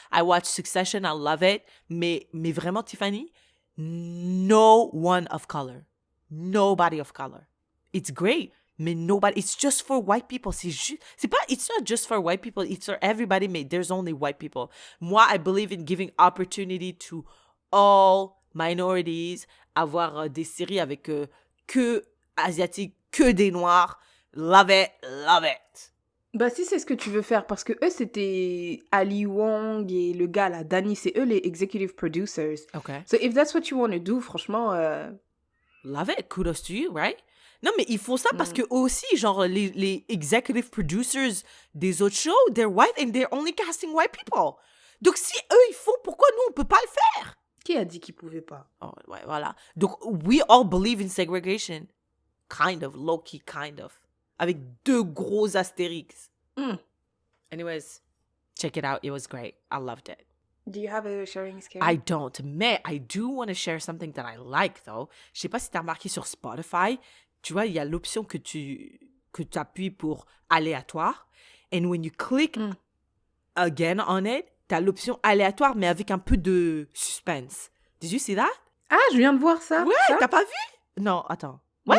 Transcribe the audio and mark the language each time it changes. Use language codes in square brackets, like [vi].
[en] I watch Succession, I love it. [fr] Mais vraiment, [en] Tiffany, no one of color. Nobody of color. It's great. Mais nobody, it's just for white people. It's not just for white people, it's for everybody, mais there's only white people. [fr] Moi, [en] I believe in giving opportunity to all minorities, [fr] avoir des séries avec que asiatiques, que des noirs. [en] Love it, love it. [fr] Bah si c'est ce que tu veux faire, parce que eux c'était Ali Wong et le gars là, Danny, c'est eux les executive producers. [en] Okay. So if that's what you want to do, [fr] franchement... [en] Love it, kudos to you, right? [fr] Non, mais ils font ça parce que aussi, genre, les executive producers des autres shows, [en] they're white and they're only casting white people. [fr] Donc, si eux, ils font, pourquoi nous, on peut pas le faire? Qui a dit qu'ils pouvaient pas? Oh, ouais, voilà. [en] Donc, we all believe in segregation. Kind of, low-key, kind of. [fr] Avec 2 gros astérix. [en] Anyways, check it out. It was great. I loved it. Do you have a sharing scale? I don't, mais I do want to share something that I like, though. [fr] Je sais pas si tu as remarqué sur Spotify, tu vois, il y a l'option que tu appuies pour aléatoire. [en] And when you click again on it, [fr] tu as l'option aléatoire, mais avec un peu de suspense. [en] Did you see that? [fr] Ah, je viens de voir ça. Ouais, ça? t'as pas vu? Non, attends. Ouais,